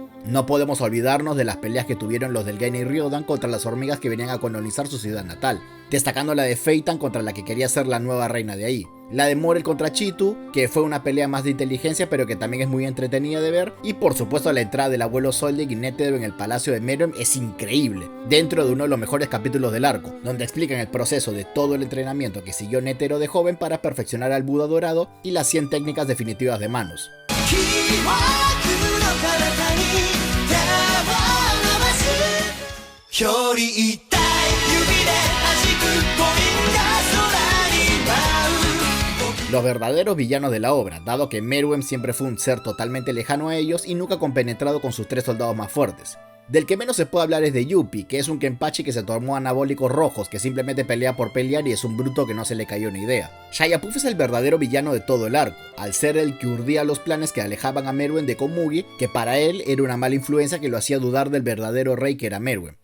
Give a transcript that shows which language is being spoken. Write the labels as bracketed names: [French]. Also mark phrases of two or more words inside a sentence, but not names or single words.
[Spanish] No podemos olvidarnos de las peleas que tuvieron los del Genin Ryodan contra las hormigas que venían a colonizar su ciudad natal, destacando la de Feitan contra la que quería ser la nueva reina de ahí, la de Morel contra Chitu, que fue una pelea más de inteligencia pero que también es muy entretenida de ver, y por supuesto la entrada del abuelo Soldig y Netero en el palacio de Meruem es increíble, dentro de uno de los mejores capítulos del arco, donde explican el proceso de todo el entrenamiento que siguió Netero de joven para perfeccionar al Buda dorado y las 100 técnicas definitivas de manos. [Japanese] 記憶の彼方に手を伸ばすより痛い指で弾くコインが空に舞う [Spanish] Los verdaderos villanos de la obra, dado que Meruem siempre fue un ser totalmente lejano a ellos y nunca compenetrado con sus 3 soldados más fuertes. Del que menos se puede hablar es de Yuppie, que es un Kenpachi que se tomó anabólicos rojos, que simplemente pelea por pelear y es un bruto que no se le cayó ni idea. Shayapuf es el verdadero villano de todo el arco, al ser el que urdía los planes que alejaban a Meruem de Komugi, que para él era una mala influencia que lo hacía dudar del verdadero rey que era Meruem.